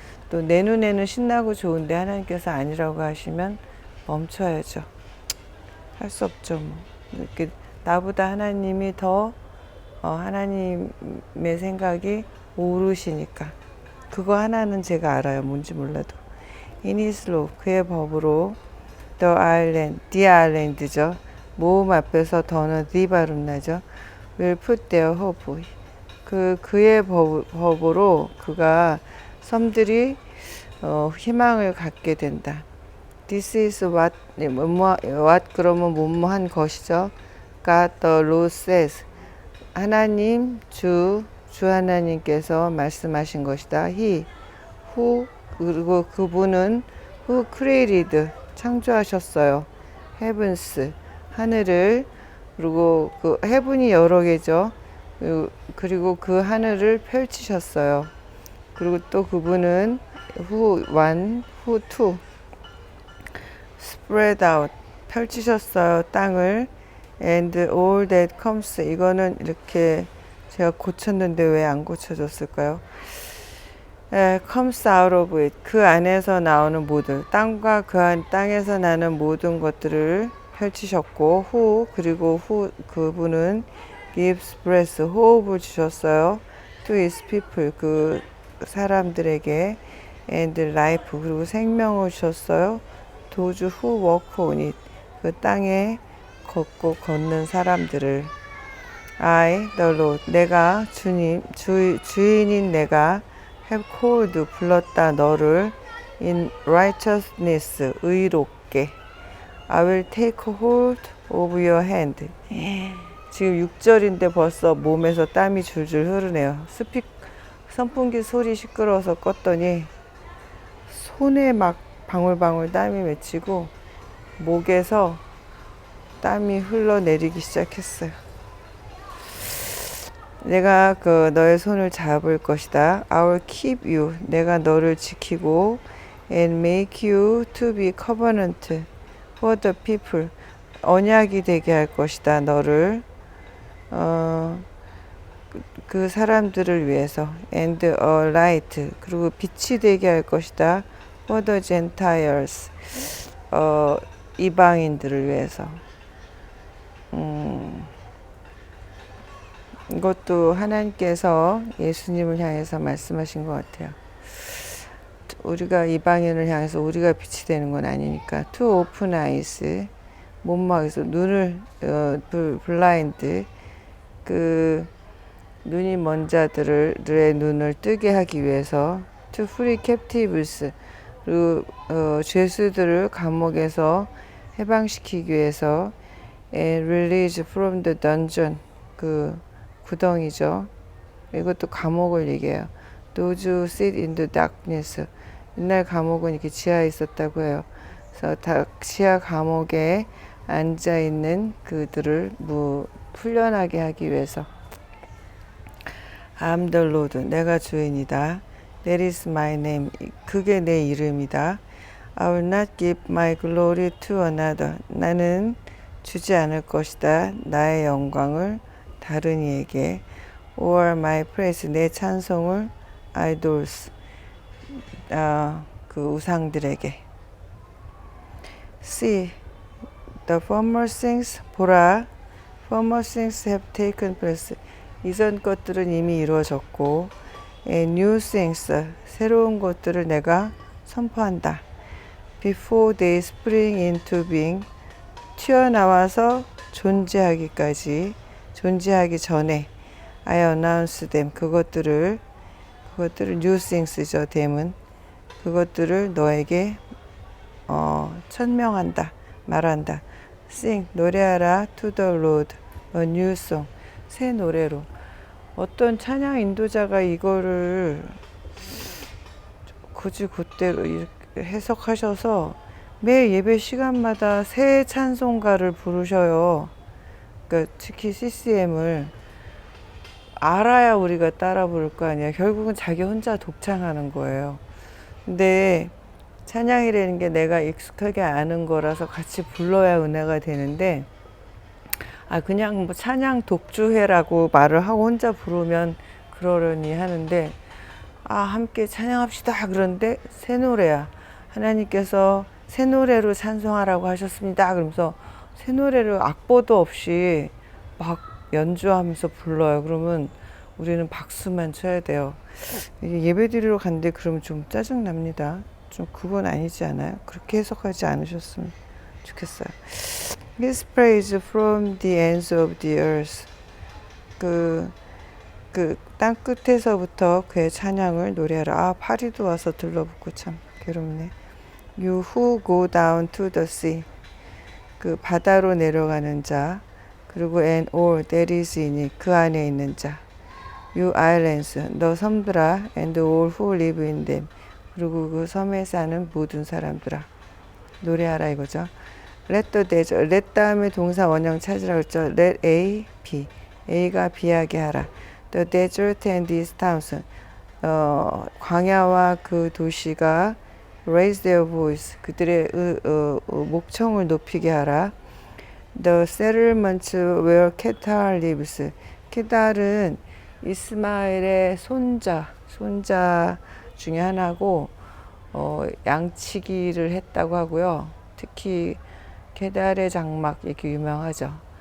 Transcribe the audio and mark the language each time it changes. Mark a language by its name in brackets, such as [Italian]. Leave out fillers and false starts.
[Korean] 또 내 눈에는 신나고 좋은데 하나님께서 아니라고 하시면 멈춰야죠. 할 수 없죠. 뭐. 이렇게 나보다 하나님이 더 하나님의 생각이 오르시니까. 그거 하나는 제가 알아요. 뭔지 몰라도. [English] In his law, [Korean] 그의 법으로 [English] the island죠. [Korean] 모음 앞에서 더는 the 발음 나죠. [English] will put their hope. [Korean] 그의 법으로 그가 섬들이 희망을 갖게 된다. [English] This is what [Korean] 그러면 뭐뭐한 것이죠. [English] God the Lord says. [Korean] 하나님 주 하나님께서 말씀하신 것이다. He 그리고 그분은 [English] who created [Korean] 창조하셨어요. heavens 하늘을, 그리고 그 heaven이 여러 개죠. 그리고 그 하늘을 펼치셨어요. 그리고 또 그분은 [English] who one, who two spread out [Korean] 펼치셨어요. 땅을. [English] and all that comes, [Korean] 이거는 이렇게 제가 고쳤는데 왜 안 고쳐졌을까요? [English] comes out of it, [Korean] 그 안에서 나오는 모든, 땅과 그 땅에서 나는 모든 것들을 펼치셨고, 그리고 그분은 [English] gives breath, [Korean] 호흡을 주셨어요. [English] to his people, [Korean] 그 사람들에게. and life, 그리고 생명을 주셨어요. [English] those who walk on it, [Korean] 그 땅에 걷는 사람들을. [English] I, the Lord, [Korean] 내가 주인인 내가 [English] have called, [Korean] 불렀다 너를 [English] in righteousness, [Korean] 의롭게. [English] I will take hold of your hand. [Korean] 지금 6절인데 벌써 몸에서 땀이 줄줄 흐르네요. 선풍기 소리 시끄러워서 껐더니 손에 막 방울방울 땀이 맺히고 목에서 땀이 흘러내리기 시작했어요. 내가 너의 손을 잡을 것이다. [English] I will keep you. [Korean] 내가 너를 지키고 [English] and make you to be covenant for the people. [Korean] 언약이 되게 할 것이다. 너를 그 사람들을 위해서. [English] and a light. [Korean] 그리고 빛이 되게 할 것이다. [English] for the Gentiles. [Korean] 이방인들을 위해서. 이것도 하나님께서 예수님을 향해서 말씀하신 것 같아요. 우리가 이방인을 향해서 우리가 빛이 되는 건 아니니까. [English] to open eyes, [Korean] 못막에서 눈을 블라인드, 그 눈이 먼 자들의 눈을 뜨게 하기 위해서. [English] to free captives, [Korean] 그리고 죄수들을 감옥에서 해방시키기 위해서. [English] and release from the dungeon, [Korean] 그 구덩이죠. 이것도 감옥을 얘기해요. [English] Those who sit in the darkness. [Korean] 옛날 감옥은 이렇게 지하에 있었다고 해요. 그래서 지하 감옥에 앉아 있는 그들을 풀려나게 하기 위해서. [English] I'm the Lord. [Korean] 내가 주인이다. [English] That is my name. [Korean] 그게 내 이름이다. [English] I will not give my glory to another. [Korean] 나는 주지 않을 것이다. 나의 영광을 다른 이에게. [English] or my praise, [Korean] 내 찬송을 idols, 그 우상들에게. [English] see, the former things, 보라, former things have taken place, [Korean] 이전 것들은 이미 이루어졌고, [English] and new things, [Korean] 새로운 것들을 내가 선포한다. [English] before they spring into being, [Korean] 튀어나와서 존재하기까지, 존재하기 전에 [English] I announce them, [Korean] 그것들을 new things죠. them은 그것들을 너에게 천명한다, 말한다. [English] sing, 노래하라 to the Lord a new song, [Korean] 새 노래로. 어떤 찬양 인도자가 이거를 굳이 그대로 이렇게 해석하셔서 매 예배 시간마다 새 찬송가를 부르셔요. 그러니까 특히 CCM을 알아야 우리가 따라 부를 거 아니야. 결국은 자기 혼자 독창하는 거예요. 근데 찬양이라는 게 내가 익숙하게 아는 거라서 같이 불러야 은혜가 되는데, 그냥 뭐 찬양 독주회라고 말을 하고 혼자 부르면 그러려니 하는데, 함께 찬양합시다. 그런데 새 노래야. 하나님께서 새 노래로 찬송하라고 하셨습니다. 그러면서 새 노래를 악보도 없이 막 연주하면서 불러요. 그러면 우리는 박수만 쳐야 돼요. 예배 드리러 갔는데 그러면 좀 짜증 납니다. 좀 그건 아니지 않아요? 그렇게 해석하지 않으셨으면 좋겠어요. [English] His praise from the ends of the earth. [Korean] 그 땅 끝에서부터 그의 찬양을 노래하라. 파리도 와서 들러붙고 참 괴롭네. [English] You who go down to the sea. [Korean] 그 바다로 내려가는 자. [English] 그리고 and all that is in it. [Korean] 그 안에 있는 자. [English] You islands. [Korean] 너 섬들아. [English] and all who live in them. [Korean] 그리고 그 섬에 사는 모든 사람들아. 노래하라 이거죠. [English] Let the desert. [Korean] let 다음에 동사 원형 찾으라고 했죠. [English] Let A be. [Korean] A가 비하게 하라. [English] The desert and its towns. [Korean] 광야와 그 도시가 [English] raise their voice. [Korean] 그들의 목청을 높이게 하라. [English] The settlements where Kedar lives. [Korean] 케달은 이스마엘의 손자 중에 하나고 양치기를 했다고 하고요. 특히 게달의 장막 이렇게 유명하죠.